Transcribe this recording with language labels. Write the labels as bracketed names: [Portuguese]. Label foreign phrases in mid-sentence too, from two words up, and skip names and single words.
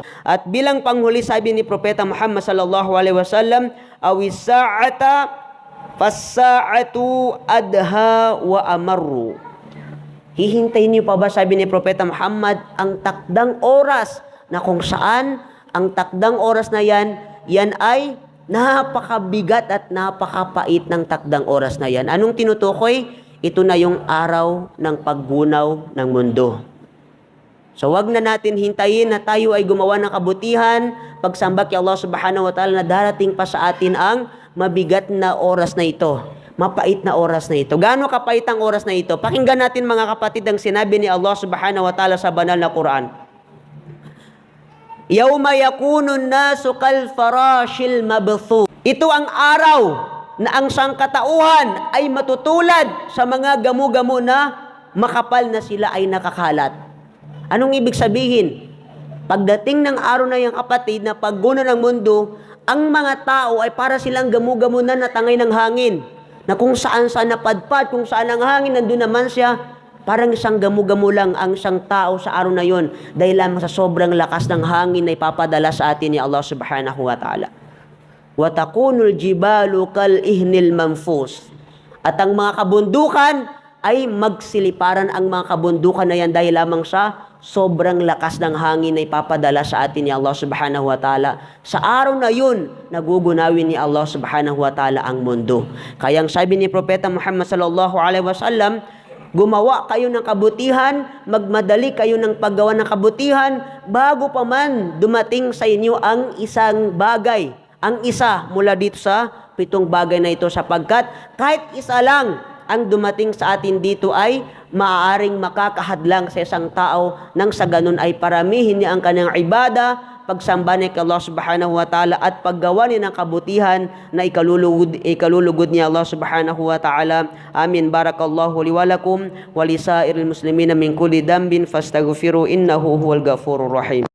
[Filipino] At bilang panghuli, sabi ni Propeta Muhammad [Arabic] صلى الله عليه وسلم، أو الساعة فالساعة أدهى وأمر. [Filipino] Hihintayin niyo pa ba, sabi ni Propeta Muhammad, ang takdang oras na kung saan ang takdang oras na yan ay napakabigat at napakapait ng takdang oras na yan. Anong tinutukoy? Ito na yung araw ng paggunaw ng mundo. So wag na natin hintayin na tayo ay gumawa ng kabutihan, pagsamba kay Allah [Arabic] سبحانه وتعالى [Filipino] na darating pa sa atin ang mabigat na oras na ito. Mapait na oras na ito. Gaano kapait ang oras na ito? Pakinggan natin mga kapatid ang sinabi ni Allah [Arabic] سبحانه وتعالى [Filipino] sa banal na Quran. [Arabic] يوم يكون الناس كالفراش المبثوث. [Filipino] Ito ang araw na ang sangkatauhan ay matutulad sa mga gamu-gamo na makapal na sila ay nakakalat. Anong ibig sabihin? Pagdating ng araw na yung kapatid na paggunaw ng mundo, ang mga tao ay para silang gamu-gamo na natangay ng hangin. Na kung saan napadpad, kung saan ang hangin, nandun naman siya. Parang isang gamu-gamo lang ang isang tao sa araw na yon dahil lamang sa sobrang lakas ng hangin na ipapadala sa atin ni Allah [Arabic] سبحانه وتعالى. وتكون الجبال كالعهن المنفوش. [Filipino] At ang mga kabundukan ay magsiliparan ang mga kabundukan na yan dahil lamang sa sobrang lakas ng hangin na ipapadala sa atin ni Allah [Arabic] سبحانه وتعالى. [Filipino] Sa araw na yun, nagugunawin ni Allah [Arabic] سبحانه وتعالى [Filipino] ang mundo. Kaya ang sabi ni Propeta Muhammad [Arabic] صلى الله عليه وسلم, [Filipino] gumawa kayo ng kabutihan, magmadali kayo ng paggawa ng kabutihan bago pa man dumating sa inyo ang isang bagay. Ang isa mula dito sa 7 bagay na ito, sapagkat kahit isa lang ang dumating sa atin dito ay maaaring makakahadlang sa isang tao nang sa ganun ay paramihin niya ang kanyang ibada, pagsamba niya kay Allah [Arabic] سبحانه وتعالى [Filipino] at paggawa niya ng kabutihan na ikalulugod niya Allah [Arabic] سبحانه وتعالى. [Filipino] Amin. [Arabic] بارك الله لي ولكم ولسائر المسلمين من كل ذنب فاستغفروه إنه هو الغفور الرحيم.